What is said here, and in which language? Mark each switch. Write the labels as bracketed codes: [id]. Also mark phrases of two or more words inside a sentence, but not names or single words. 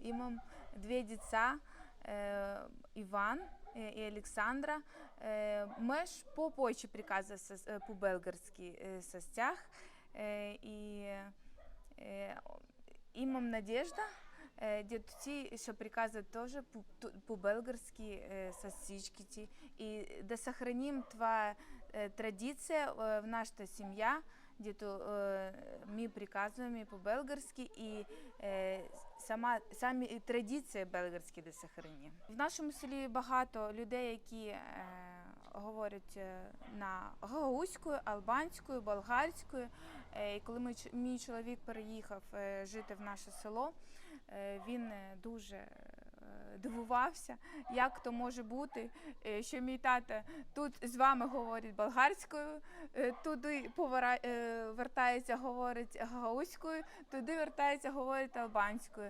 [bg] Имам две деца, Иван и Александра. Мъж повече приказва по-български с тях. И имам надежда, [uk] Дідуці, що приказують [bg] тоже по-белгарски со всичките. И да сохраним това традиция в нашата семья, дето ми приказваме по-белгарски [uk] і самі традиції белгарські [bg] да сохраним. [uk] В нашому селі багато людей, які говорять на гагаузькою, албанською, болгарською. І коли мій чоловік переїхав жити в наше село, він дуже дивувався, як то може бути, що мій тато тут з вами говорить болгарською, туди вертається, говорить гагаузькою, туди вертається, говорить албанською.